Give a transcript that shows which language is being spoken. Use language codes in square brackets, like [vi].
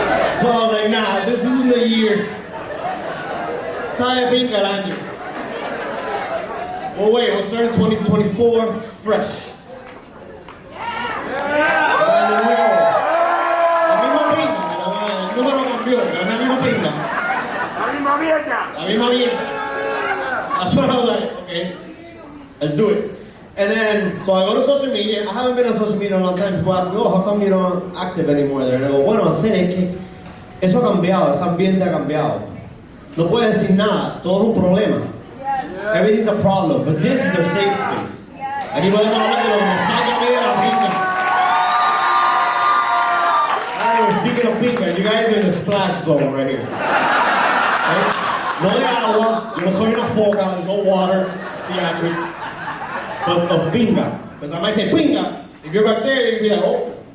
[en] So I was like, nah, this isn't the year. [es] Está de pinga el año. [en] Well, wait, we'll start in 2024 fresh. [es] Año nuevo. La misma pinga, pero el número cambió, pero es la misma pinga. La misma mierda. La misma mierda. [en] That's what I was like, okay, let's do it. And then, so I go to social media. I haven't been on social media in a long time. People ask me, oh, how come you're not active anymore there? And I go, [es] bueno, hacer es que eso ha cambiado, ese ambiente ha cambiado. No puedes decir nada, todo es un problema. [en] Everything's a problem, but this is a safe space. [es] Aquí podemos hablar de lo que me saca a mí de la pinga. [en] Anyway, speaking of pinga, you guys are in the splash zone right here. Right? [es] No de agua, yo no soy una foca, [en] there's no water, theatrics. But of pinga. Because I might say pinga, if you're back there, you'd be like, oh.